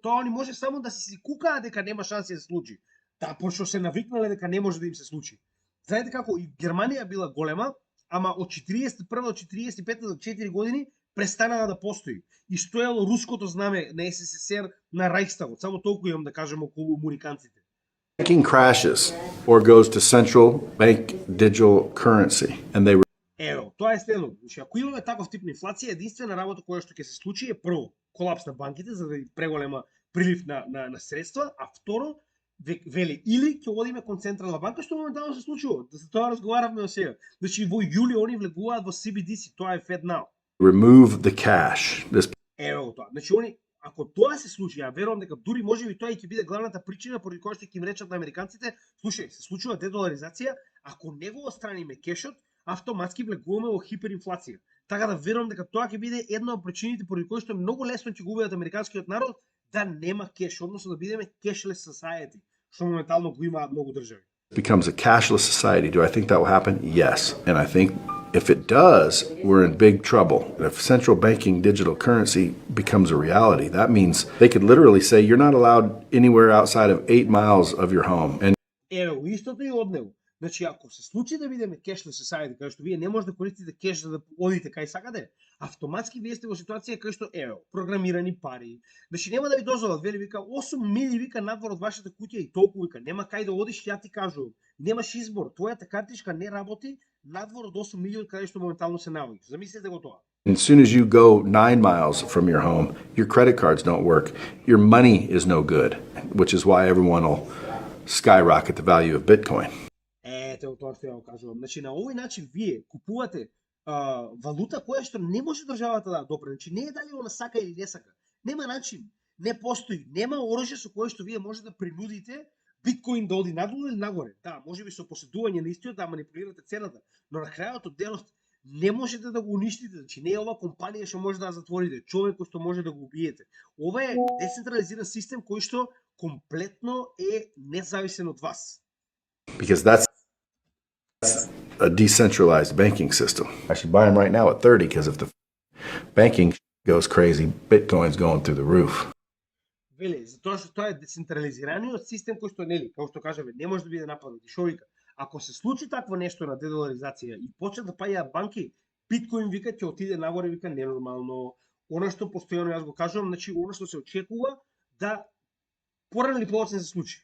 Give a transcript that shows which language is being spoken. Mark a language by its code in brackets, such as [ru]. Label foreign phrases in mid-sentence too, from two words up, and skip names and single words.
[mk] Тоа они може само да си кукаат дека нема шанси да се случи. Таа пошто се навикнале дека не може да им се случи. Знаете како и Германија била голема, ама од 41 до 45 до 4 години престанала да постои. И стоело руското знаме на СССР на Рајхстагот. Само толку имам да кажем околу американците. [en] banking crashes or goes to central bank digital currency and they [mk] Ево, тоа е следно. Значи, ако имаме таков тип на инфлација, единствена работа која што ќе се случи е прво колапс на банките заради преголема прилив на средства, а второ вели или ќе одиме кон централна банка, што моментално се случува. За тоа разговаравме до сега. Значи во јули они влегуваат во CBDC, тоа е FedNow. [en] remove the cash. [mk] Ево тоа. Значи они ако тоа се случи, ја верувам дека дури можеби тоа и ќе биде главната причина поради која што ќе им речат на американците, слушај, се случува дедоларизација, ако не го отстраниме кешот, автоматски влегуваме во хиперинфлација. Така да верувам дека тоа ќе биде една од причините поради кои што многу лесно ќе го убедат американскиот народ да нема кеш, односно да бидеме [en] cashless society, [mk] што моментално го имаат многу држави. [en] Becomes a cashless society. Do I think that will happen? Yes. And I think If it does, we're in big trouble. And if central banking digital currency becomes a reality, that means they could literally say you're not allowed anywhere outside of 8 miles of your home. And [mk] Ево, истото и од него. Значи, ако се случи да бидеме [en] cashless society, [mk] кај што вие не може да користите кеш за да одите кај сакате, автоматски вие сте во ситуација кај што ево, програмирани пари. Значи нема да ви дозволат, вели вика 8 мили вика надвор од вашата куќа и толку вика, нема кај да одиш, ја ти кажувам. Немаш избор, твојата картичка не работи надвор од 8 мили од каде што моментално се наоѓаш. Замислете го тоа. [en] as soon as you go 9 miles from your home, your credit cards don't work. Your money is no good, which is why everyone will skyrocket the value of Bitcoin. [mk] Ето тоа што ја го кажувам. Значи на овој начин вие купувате валута која што не може државата да допре. Значи не е дали она сака или не сака. Нема начин. Не постои. Нема оружје со кое што вие може да принудите биткоин да оди надолу или нагоре. Да, можеби со поседување на истиот да манипулирате цената, но на крајот од денот не можете да го уништите. Значи не е ова компанија што може да ја затворите, човек кој што може да го убиете. Ова е децентрализиран систем кој што комплетно е независен од вас. [en] Because that's a decentralized banking system. I should buy them right now at 30 because if the banking goes crazy, Bitcoin's going through the roof. [mk] Вели, затоа што тоа е децентрализираниот систем кој што нели, како што кажаме, не може да биде нападнат. И шо вика, ако се случи такво нешто на дедоларизација и почнат да паѓаат банки, биткоин вика ќе отиде нагоре, вика ненормално. Она што постојано јас го кажувам, значи она што се очекува да порано или подоцна се случи.